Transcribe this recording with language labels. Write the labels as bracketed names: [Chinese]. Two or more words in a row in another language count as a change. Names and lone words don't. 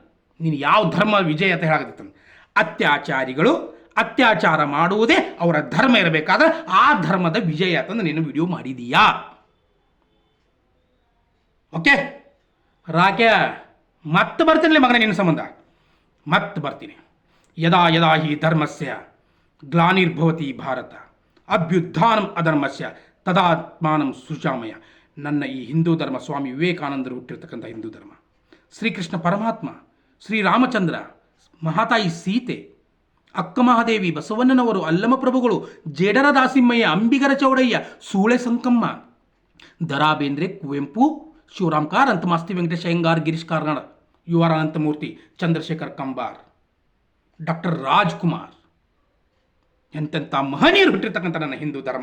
[Kannada] ನೀನು ಯಾವ ಧರ್ಮ ವಿಜಯ ಅಂತ ಹೇಳಾಕತ್ತ. ಅತ್ಯಾಚಾರಿಗಳು ಅತ್ಯಾಚಾರ ಮಾಡುವುದೇ ಅವರ ಧರ್ಮ ಇರಬೇಕಾದ್ರೆ ಆ ಧರ್ಮದ ವಿಜಯ ಅಂತಂದು ನೀನು ವಿಡಿಯೋ ಮಾಡಿದೀಯಾ? ಓಕೆ ರಾಕ್ಯ, ಮತ್ತೆ ಬರ್ತೀನಿ ಮಗನ ನಿನ್ನ ಸಂಬಂಧ, ಮತ್ತೆ ಬರ್ತೀನಿ. [Sanskrit] ಯದಾ ಯದಾ ಹಿ ಧರ್ಮಸ್ಯ ಗ್ಲಾನಿರ್ಭವತಿ ಭಾರತ ಅಭ್ಯುತ್ಥಾನಂ ಅಧರ್ಮಸ್ಯ ತದಾತ್ಮಾನಂ ಸೃಜಾಮಯ. [Kannada] ನನ್ನ ಈ ಹಿಂದೂ ಧರ್ಮ ಸ್ವಾಮಿ ವಿವೇಕಾನಂದರು ಹುಟ್ಟಿರ್ತಕ್ಕಂಥ ಹಿಂದೂ ಧರ್ಮ, ಶ್ರೀಕೃಷ್ಣ ಪರಮಾತ್ಮ, ಶ್ರೀರಾಮಚಂದ್ರ, ಮಹಾತಾಯಿ ಸೀತೆ, ಅಕ್ಕ ಮಹಾದೇವಿ, ಬಸವಣ್ಣನವರು, ಅಲ್ಲಮ ಪ್ರಭುಗಳು, ಜೇಡರ ದಾಸಿಮಯ್ಯ, ಅಂಬಿಗರ ಚೌಡಯ್ಯ, ಸೂಳೆ ಸಂಕಮ್ಮ, ದರಾ ಬೇಂದ್ರೆ, ಕುವೆಂಪು, ಶಿವರಾಮ್ ಕಾರಂತ್, ಮಾಸ್ತಿ ವೆಂಕಟೇಶ್ ಅಯ್ಯಂಗಾರ್, ಗಿರೀಶ್ ಕಾರ್ನಾಡ್, ಯು ಆರ್ ಅನಂತಮೂರ್ತಿ, ಚಂದ್ರಶೇಖರ್ ಕಂಬಾರ್, ಡಾಕ್ಟರ್ ರಾಜ್ಕುಮಾರ್, ಎಂತೆಂಥ ಮಹನೀಯರು ಹುಟ್ಟಿರ್ತಕ್ಕಂಥ ನನ್ನ ಹಿಂದೂ ಧರ್ಮ.